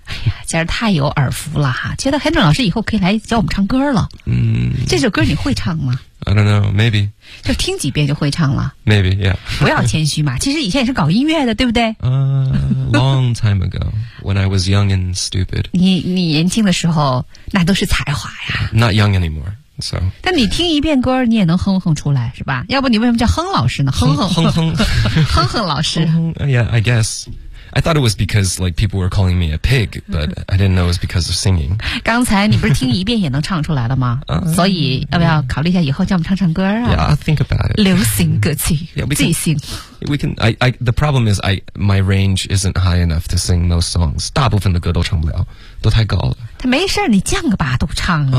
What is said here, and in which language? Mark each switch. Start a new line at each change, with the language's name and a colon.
Chinese: 哎呀，简直太有耳福了哈！觉得 Henry 老师以后可以来教我们唱歌了。嗯，这首歌你会唱吗？
English: I don't know, maybe.
Chinese: 就听几遍就会唱了。
English: Maybe, yeah.
Chinese: 不要谦虚嘛，其实以前也是搞音乐的，对不对？
English: Long time ago, when I was young and stupid.
Chinese: 你年轻的时候，那都是才华呀。
English: Not young anymore, so.
Chinese: 但你听一遍歌，你也能哼哼出来，是吧？要不你为什么叫哼老师呢？哼哼老师。
English: Yeah, I guess. I thought it was because like people were calling me a pig, but I didn't know it was because of singing.
Chinese: 刚才你不是听一遍也能唱出来了吗？所以要不要考虑一下以后叫我们唱唱歌啊
English: ？Yeah, I'll think about it.
Chinese: 流行歌曲，即兴。
English: We can. The problem is, my range isn't high enough to sing most songs.
Chinese: 大部分的歌都唱不了，都太高了。他没事，你降个八度唱啊。